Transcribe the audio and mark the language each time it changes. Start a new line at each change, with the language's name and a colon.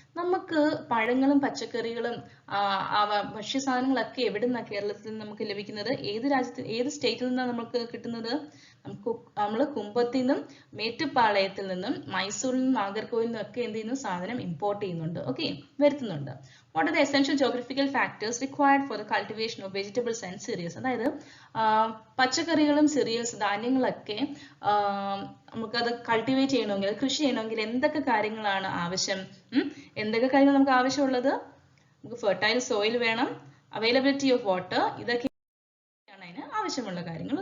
Malayalam: നമുക്ക് പഴങ്ങളും പച്ചക്കറികളും ഭക്ഷ്യസാധനങ്ങളൊക്കെ എവിടെ നിന്നാണ് കേരളത്തിൽ നിന്ന് നമുക്ക് ലഭിക്കുന്നത്? ഏത് രാജ്യത്തിൽ, ഏത് സ്റ്റേറ്റിൽ നിന്നാണ് നമുക്ക് കിട്ടുന്നത്? നമ്മൾ കുമ്പത്തിൽ നിന്നും മേട്ടുപ്പാളയത്തിൽ നിന്നും മൈസൂരിൽ നിന്നും നാഗർകോവിൽ നിന്നും ഒക്കെ എന്ത് ചെയ്യുന്നു? സാധനം ഇമ്പോർട്ട് ചെയ്യുന്നുണ്ട്. ഓക്കെ, വരുത്തുന്നുണ്ട്.
English: What are the essential geographical factors required for the cultivation of vegetables and cereals?
Malayalam: അതായത് പച്ചക്കറികളും cereals, ധാന്യങ്ങളൊക്കെ നമുക്കത് കൾട്ടിവേറ്റ് ചെയ്യണമെങ്കിൽ, കൃഷി ചെയ്യണമെങ്കിൽ എന്തൊക്കെ കാര്യങ്ങളാണ് ആവശ്യം? എന്തൊക്കെ കാര്യങ്ങൾ നമുക്ക് ആവശ്യമുള്ളത്? നമുക്ക് ഫെർട്ടൈൽ സോയിൽ വേണം,
English: availability of water,
Malayalam: ഇതൊക്കെയാണ് അതിന് ആവശ്യമുള്ള കാര്യങ്ങൾ.